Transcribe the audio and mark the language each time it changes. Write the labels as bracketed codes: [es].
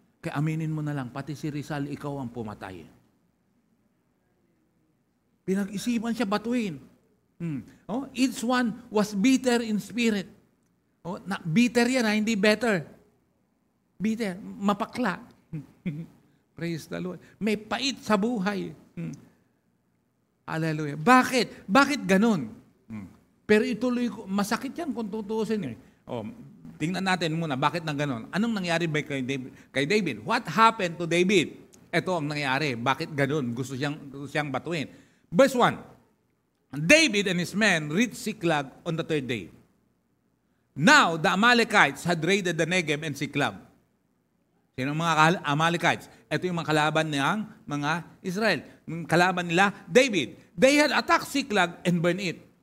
[tl] Kaya aminin mo na lang, pati si Rizal, ikaw ang pumatay. Pinag-isipan siya batuin. [en] Each one was bitter in spirit. [tl] Bitter yan, hindi better. Bitter, mapakla. [en] Praise the Lord. [tl] May pait sa buhay. Hallelujah. Bakit? Bakit ganun? Pero ituloy ko, masakit yan kung tutuusin. Tingnan natin muna, bakit na ganun? Anong nangyari ba kay David? [en] What happened to David? [tl] Ito ang nangyari. Bakit ganun? Gusto siyang batuin. Verse 1. [en] David and his men reached Ziklag on the 3rd day. Now, the Amalekites had raided the Negev and Ziklag. [tl] Sino ang mga Amalekites? Ito yung mga kalaban ng mga Israel. Yung kalaban nila, David. [en] They had attacked Ziklag and burned it.